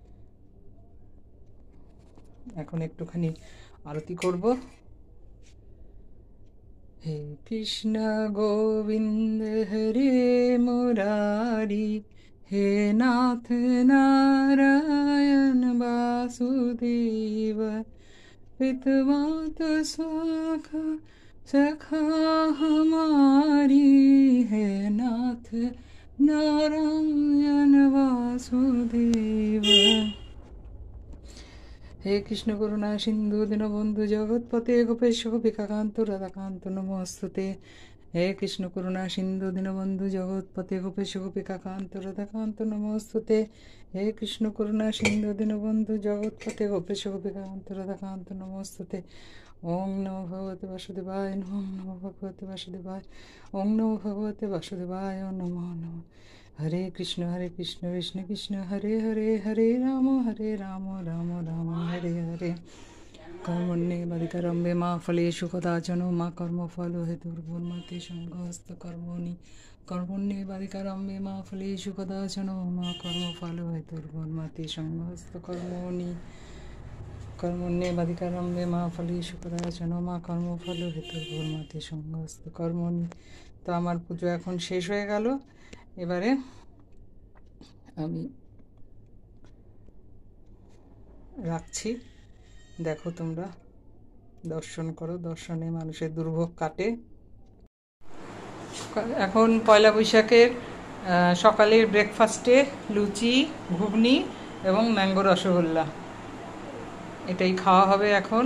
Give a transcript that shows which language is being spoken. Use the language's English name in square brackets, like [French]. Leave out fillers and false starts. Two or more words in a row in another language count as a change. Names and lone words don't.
[Bangla] এখন একটুখানি আরতি করব। [Hindi] हे कृष्ण गोविन्द हरे मुरारि, हे नाथ नारायण वासुदेव, पितमात सखा सखा हमारी, है नाथ नारायण वासुदेव। [Sanskrit] हे कृष्ण करुणा सिंधु दीनबंधु जगत्पते गोपेश गोपिकाकांत राधाकांत नमोस्तुते। हे कृष्ण करुणा सिंधु दीनबंधु जगत्पते गोपेश गोपिकाकांत राधाकांत नमोस्तुते। हे कृष्ण करुणा सिंधु दीनबंधु जगत्पते गोपेश गोपिकाकांत राधाकांत नमोस्तुते। ओं नमो भगवते वासुदेवाय, ओं नमो भगवते वासुदेवाय, ओं नमो भगवते वासुदेवाय नमो नमः। हरे कृष्ण कृष्ण कृष्ण हरे हरे, हरे राम राम राम हरे हरे। कर्मण्येवाधिकारम्भे मा फलेषु कदाचन मा कर्मफल हेतुर्भुर्मते संगहस्त कर्मणि। कर्मण्येवाधिकारम्भे मा फलेषु कदाचन मा कर्मफल हेतुर्भुर्मते संगहस्त कर्मणि। कर्मण्येवाधिकारम्भे मा फलेषु कदाचन मा कर्मफल हेतुर्भुर्मते संगहस्त कर्मणि। [Bangla] তো আমার পুজো এখন শেষ হয়ে গেল। এবারে আমি রাখছি। দেখো তোমরা দর্শন করো, দর্শনে মানুষের দুর্ভোগ কাটে। এখন পয়লা বৈশাখের সকালের ব্রেকফাস্টে লুচি, ঘুগনি এবং ম্যাঙ্গো রসগোল্লা, এটাই খাওয়া হবে এখন।